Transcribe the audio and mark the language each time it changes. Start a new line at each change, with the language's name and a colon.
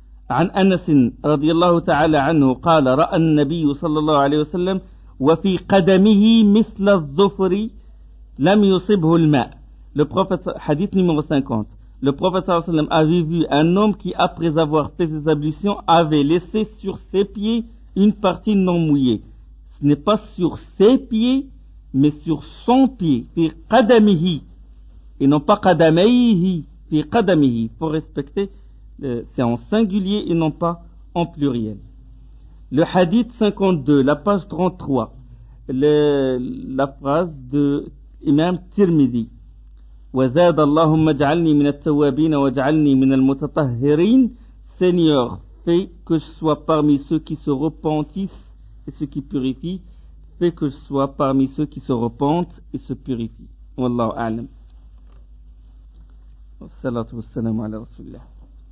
Arabic: عن أنس رضي الله تعالى عنه قال رأى النبي صلى الله عليه وسلم وفي قدمه مثل الظفر لم يصبه الماء.
French: Le prophète, hadith numéro 50. Le prophète
Arabic: sallallahu alayhi wa sallam
French: avait vu un homme qui, après avoir fait ses ablutions, avait laissé sur ses pieds une partie non mouillée. Ce n'est pas sur ses pieds, mais sur son pied.
Arabic: Fi qadamihi.
French: Et non pas
Arabic: qadamihi. Fi qadamihi.
French: Il faut respecter, c'est en singulier et non pas en pluriel. Le hadith 52, la page 33. La phrase de l'imam Tirmidhi.
Arabic: وزاد اللهم اجعلني من التوابين واجعلني من المتطهرين.
French: Seigneur, fais que je sois parmi ceux qui se repentissent et ceux qui purifient. Fais que je sois parmi ceux qui se repentent et se purifient.
Arabic: والله أعلم. والصلاة والسلام على رسول الله.